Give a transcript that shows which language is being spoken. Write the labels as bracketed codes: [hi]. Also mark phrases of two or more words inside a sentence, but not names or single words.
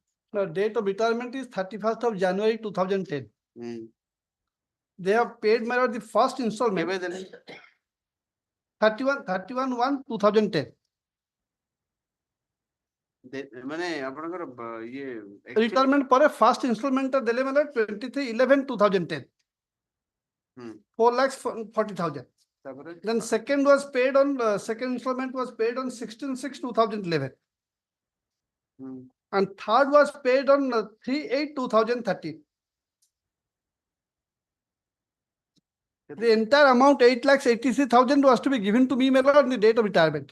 [en] The date of retirement is 31st of January 2010. They have paid my lord the first installment, [or] କେବେ ଦେଲେ? 31/1/2010. ମାନେ ଆପଣଙ୍କର ଇଏ Retirement ପରେ [en] first installment [or] ଟା ଦେଲେ ମାନେ 23/11/2010. 4,40,000. ତାପରେ [en] Then second was paid on, second installment was paid on 16/6/2011. And third was paid on 3/8/2013. The entire amount, 8,83,000 was to be given to me, my lord, on the date of retirement.